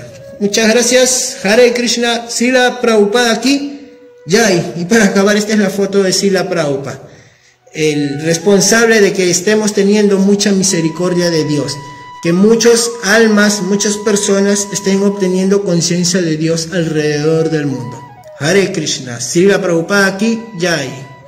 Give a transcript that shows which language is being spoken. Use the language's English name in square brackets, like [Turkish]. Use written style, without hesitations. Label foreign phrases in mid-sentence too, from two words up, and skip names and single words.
[Spanish] Muchas gracias. Hare Krishna. Srila Prabhupada aquí. Jai. Y para acabar, esta es la foto de Srila Prabhupada, el responsable de que estemos teniendo mucha misericordia de Dios, que muchas almas, muchas personas estén obteniendo conciencia de Dios alrededor del mundo. Hare Krishna. Srila Prabhupada aquí. Jai.